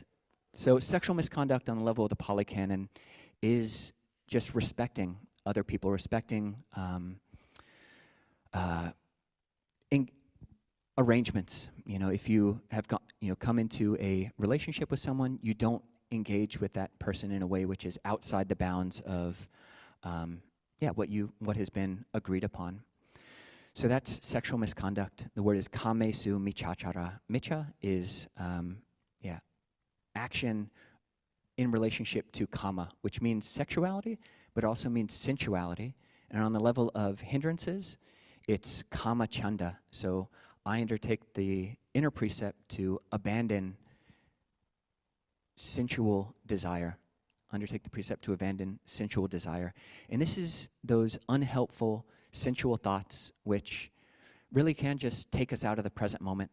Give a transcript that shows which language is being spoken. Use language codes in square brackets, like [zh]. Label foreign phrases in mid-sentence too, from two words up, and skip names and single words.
[en] So sexual misconduct on the level of the Polycanon is just respecting other people, respecting arrangements. You know, if you have come into a relationship with someone, you don't engage with that person in a way which is outside the bounds of what has been agreed upon. So that's sexual misconduct. The word is [pi] kamesu michachara. [en] Micha is action in relationship to kama, which means sexuality, but also means sensuality. And on the level of hindrances, it's [pi] kama chanda. [en] So I undertake the inner precept to abandon sensual desire. Undertake the precept to abandon sensual desire. And this is those unhelpful sensual thoughts which really can just take us out of the present moment.